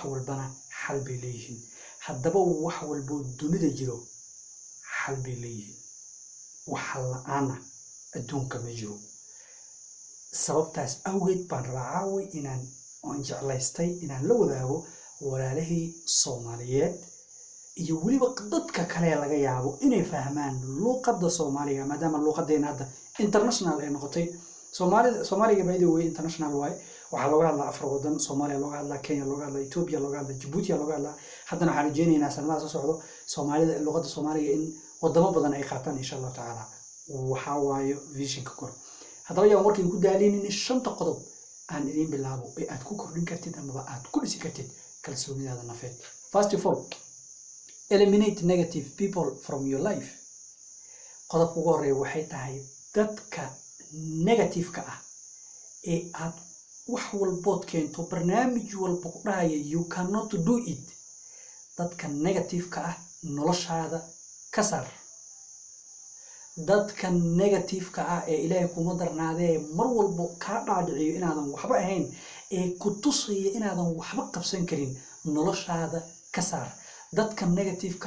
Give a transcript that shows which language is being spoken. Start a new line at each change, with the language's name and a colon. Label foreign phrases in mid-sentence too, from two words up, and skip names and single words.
Somali: walbana xal bay leeyihiin haddaba wax walbo dunida jiro xal bay leeyihiin wax la'aana adduunka ma jiro sababtaas awgeed baan raacay inaan jeclaystay inaan la wadaago walaalahii Soomaaliyeed iyo waliba dadka kale laga yaabo inay fahmaan luqadda Soomaaliga maadaama luqadeena hadda international ay noqotay Soomaaliga
English: by the way
Somali: international way waxa looga hadlaa afar wadan Soomaaliya looga hadlaa Kenya looga hadlaa Ethiopia looga hadlaa Djibouti looga hadlaa haddana waxaan rajeynaynaa sanadaha soo socdo Soomaalida luqadda Soomaaliga in wadamo badan ay qaataan
Arabic: إن شاء الله
Somali: taala waxa waayo vision-ka kor haddaba yaa markii ku daalinin shanta qodob aan idin bilaabo ee aad ku kordhin kartid ama aad ku dhisi kartid kalsoonidaada nafeed
English: first of all eliminate negative people from your life
Somali: qodobka ugu horeeya waxay tahay dadka negative-ka ee aad wax walbood keento barnaamij walba ku dhahaya
English: you cannot do it
Somali: dadka negative-ka noloshaada ka saar dadka negative-ka ee Ilaahay kuma darnaadee mar walba ka dhaadhiciyo inaadan waxba ahayn ee ku tusaya inaadan waxba qabsan karin noloshaada ka saar dadka negative-ka